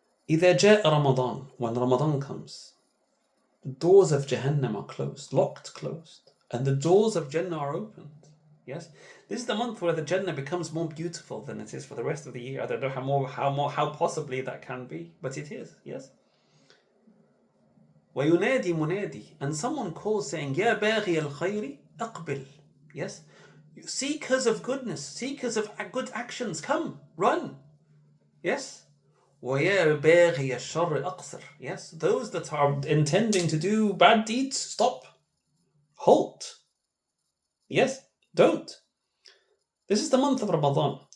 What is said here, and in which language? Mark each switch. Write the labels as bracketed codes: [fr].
[ar] إذا جاء [en] Ramadan, when Ramadan comes, the doors of Jahannam are closed, and the doors of Jannah are opened. Yes, this is the month where the Jannah becomes more beautiful than it is for the rest of the year. I don't know how possibly that can be, but it is. Yes. [ar] وَيُنَادِي مُنَادِي, [en] and someone calls saying, [ar] يَا بَاغِيَ الْخَيْرِ أَقْبِلْ. [en] Yes, seekers of goodness, seekers of good actions, come, run. [ar] Yes. وَيَا بَاغِيَ الشَّرِّ أَقْصِرْ. [en] Yes, those that are intending to do bad deeds, stop, halt. Yes, don't. This is the month of Ramadan,